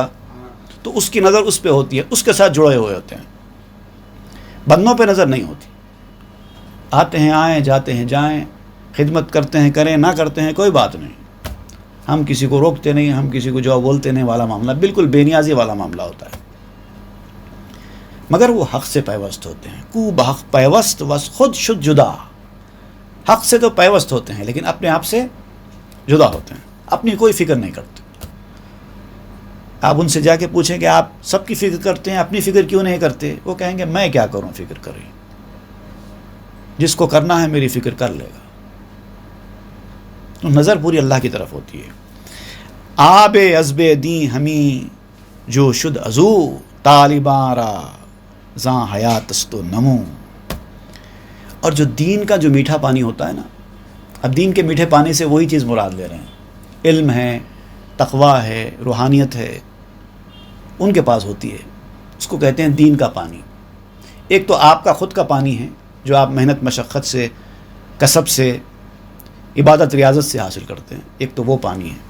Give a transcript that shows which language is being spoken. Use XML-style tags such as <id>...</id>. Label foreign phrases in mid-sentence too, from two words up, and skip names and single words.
<ur>تو اس کی نظر اس پہ ہوتی ہے، اس کے ساتھ جڑے ہوئے ہوتے ہیں، بندوں پہ نظر نہیں ہوتی. آتے ہیں آئیں، جاتے ہیں جائیں، خدمت کرتے ہیں کریں، نہ کرتے ہیں کوئی بات نہیں. ہم کسی کو روکتے نہیں، ہم کسی کو جو بولتے نہیں والا معاملہ، بالکل بے نیازی والا معاملہ ہوتا ہے. مگر وہ حق سے پیوست ہوتے ہیں.</ur> <fa>کو بحق پیوست وز خود شد جدا،</fa> <ur>حق سے تو پیوست ہوتے ہیں لیکن اپنے آپ سے جدا ہوتے ہیں، اپنی کوئی فکر نہیں کرتے. آپ ان سے جا کے پوچھیں کہ آپ سب کی فکر کرتے ہیں، اپنی فکر کیوں نہیں کرتے؟ وہ کہیں گے میں کیا کروں فکر کریں، جس کو کرنا ہے میری فکر کر لے گا. تو نظر پوری اللہ کی طرف ہوتی ہے.</ur> <fa>آب عزب دیں ہمیں جو شد ازو، طالباں را زاں حیاتست و نمو.</fa> <ur>اور جو دین کا جو میٹھا پانی ہوتا ہے نا، اب دین کے میٹھے پانی سے وہی چیز مراد لے رہے ہیں. علم ہے، تقویٰ ہے، روحانیت ہے، ان کے پاس ہوتی ہے. اس کو کہتے ہیں دین کا پانی. ایک تو آپ کا خود کا پانی ہے جو آپ محنت مشقت سے، کسب سے، عبادت ریاضت سے حاصل کرتے ہیں، ایک تو وہ پانی ہے.</ur>